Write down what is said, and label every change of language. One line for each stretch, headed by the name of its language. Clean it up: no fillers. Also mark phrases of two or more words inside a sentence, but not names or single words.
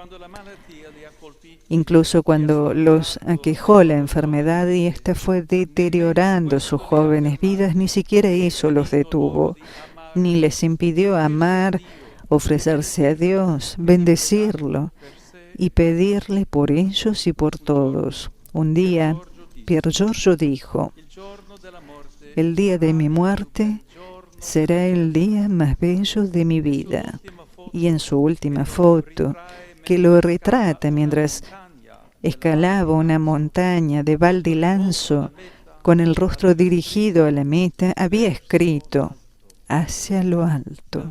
Spanish: Incluso cuando los aquejó la enfermedad y ésta fue deteriorando sus jóvenes vidas, ni siquiera eso los detuvo, ni les impidió amar, ofrecerse a Dios, bendecirlo y pedirle por ellos y por todos. Un día, Pier Giorgio dijo:
Italian: il giorno della morte
Spanish: el día de mi muerte será el día más bello de mi vida. Y en su última foto, que lo retrata mientras escalaba una montaña de Val di Lanzo, con el rostro dirigido a la meta, había escrito: hacia lo alto.